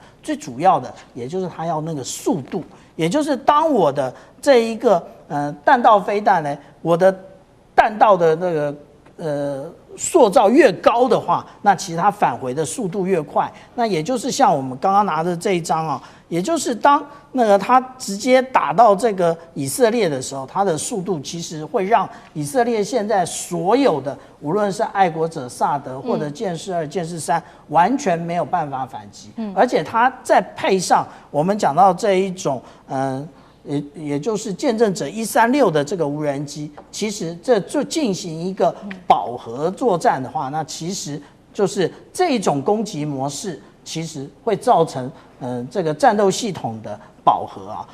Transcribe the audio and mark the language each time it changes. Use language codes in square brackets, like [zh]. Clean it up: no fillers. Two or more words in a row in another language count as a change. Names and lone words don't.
[zh] 最主要的，也就是它要那個速度，也就是当我的這一個彈道飛彈呢，我的彈道的那個塑造越高的話，那其實它返回的速度越快。那也就是像我们刚剛拿的這一張啊，也就是当那個它直接打到這個以色列的時候，它的速度其實會讓以色列現在所有的，無論是愛國者薩德或者劍士2、劍士3，完全沒有辦法反擊。而且它再配上我們講到這一種也就是見證者136的這個無人機，其實這就進行一個飽和作戰的話，那其實就是這種攻擊模式，其實會造成這個戰鬥系統的飽和啊。